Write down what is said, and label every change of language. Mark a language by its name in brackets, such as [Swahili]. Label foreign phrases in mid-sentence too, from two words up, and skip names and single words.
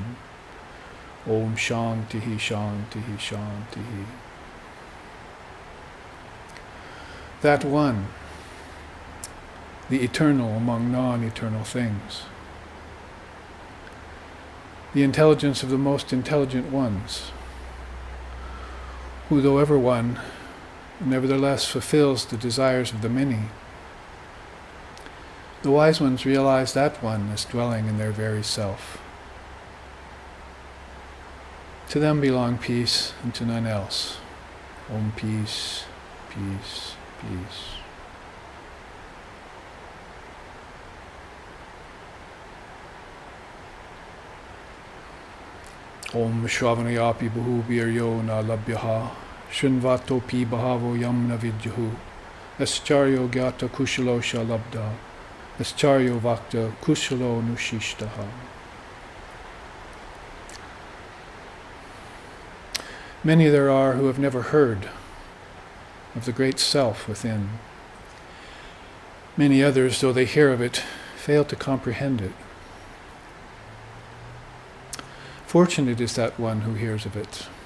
[Sanskrit] ओम् शान्तिः शान्तिः शान्तिः. [English] That one, the eternal among non-eternal things, the intelligence of the most intelligent ones, who, though ever one, nevertheless fulfills the desires of the many. The wise ones realize that one as dwelling in their very self. To them belong peace, and to none else. Om peace, peace, peace. [Sanskrit] ओम् श्रवणायापि बहुभिर्यो न लभ्यः शृण्वन्तोऽपि बहवो यं न विद्युः आश्चर्यो ज्ञाता कुशलो लब्धा आश्चर्यो वक्ता कुशलो ऽनुशिष्टः. [English] Many there are who have never heard of the great self within. Many others, though they hear of it, fail to comprehend it. Fortunate is that one who hears of it.